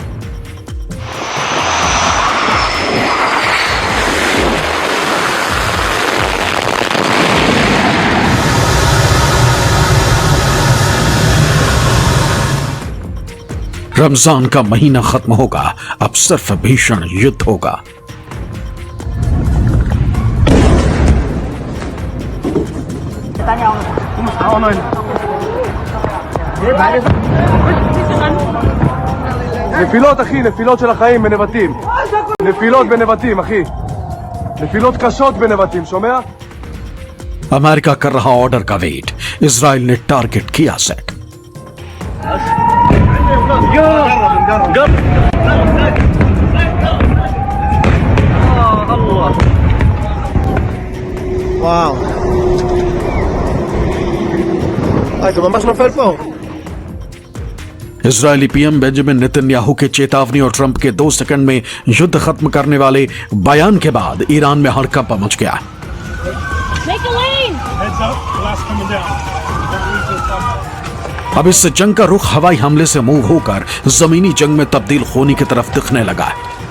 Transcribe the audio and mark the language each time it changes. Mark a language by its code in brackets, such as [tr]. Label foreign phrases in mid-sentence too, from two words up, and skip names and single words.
[hi] रमजान का महीना खत्म होगा, अब सिर्फ भीषण युद्ध होगा। [he] נפילות אחי, נפילות של החיים בנבטים. נפילות בנבטים אחי. נפילות קשות בנבטים, שומע? [hi] अमेरिका कर रहा ऑर्डर का वेट, इजराइल ने टारगेट किया सेट। [he] וואו. זה ממש נופל פה. [hi] इजरायली पीएम बेंजामिन नेतन्याहू के चेतावनी और ट्रंप के 2 सेकंड में युद्ध खत्म करने वाले बयान के बाद ईरान में हड़कंप मच गया। अब इस जंग का रुख हवाई हमले से मूव होकर जमीनी जंग में तब्दील होने की तरफ दिखने लगा है।